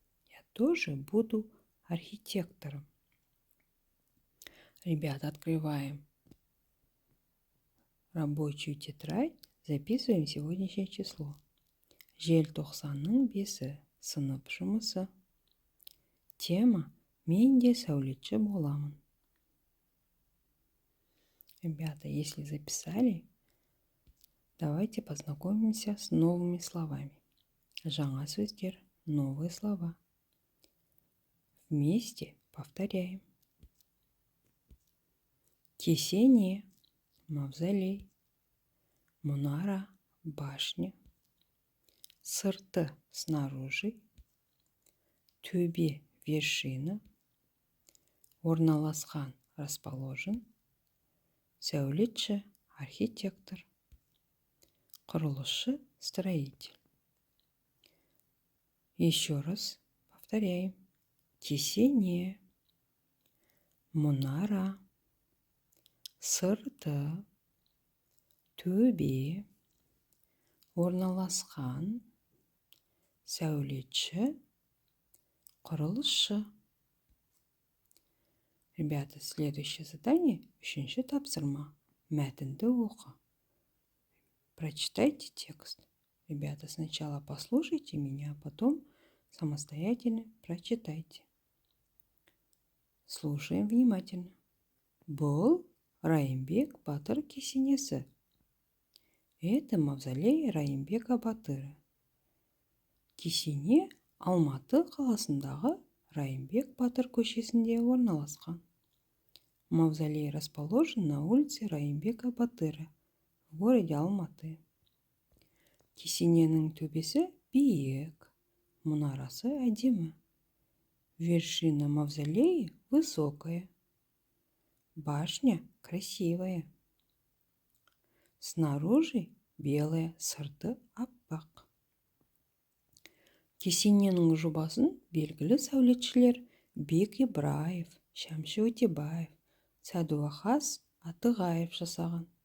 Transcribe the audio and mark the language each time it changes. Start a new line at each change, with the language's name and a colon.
Russian: Я тоже буду архитектором. Ребята, открываем рабочую тетрадь, записываем сегодняшнее число.
Kazakh: Желтоқсанның 5-і, сынып жұмысы. Тема «Мен де сәулетші боламын».
Russian: Ребята, если записали, давайте познакомимся с новыми словами.
Kazakh: Жаңа сөздер,
Russian: новые слова. Вместе повторяем.
Kazakh: Кесение, мавзолей. Мұнара, башня. Сырты, снаружи. Төбе, вершина. Орналасқан, расположен. Сәулетші, архитектор. Құрылысшы, строитель. Еще раз повторяем. Кесение, мұнара, сырты, төбе, орналасқан, сәулетші, құрылысшы.
Russian: Ребята, следующее задание,
Kazakh: 3-ші тапсырма. Мәтінді оқы.
Russian: Прочитайте текст. Ребята, сначала послушайте меня, а потом самостоятельно прочитайте. Слушаем внимательно.
Kazakh: Бұл Райымбек Батыр кесенесі.
Russian: Это мавзолей Райымбека Батыра.
Kazakh: Кесене Алматы қаласындағы Райымбек Батыр көшесінде орналасқан.
Russian: Мавзолей расположен на улице Райымбека Батыра в городе Алматы.
Kazakh: Кесененің төбесі биік, мұнарасы әдемі.
Russian: Вершина мавзолея высокая. Башня красивая. Снаружи белая,
Kazakh: сырты аппақ. Кесененің жобасын белгілі сәулетшілер Бек Ибраев, Шәмші Өтебаев, Сәдуақас Атығаев жасаған.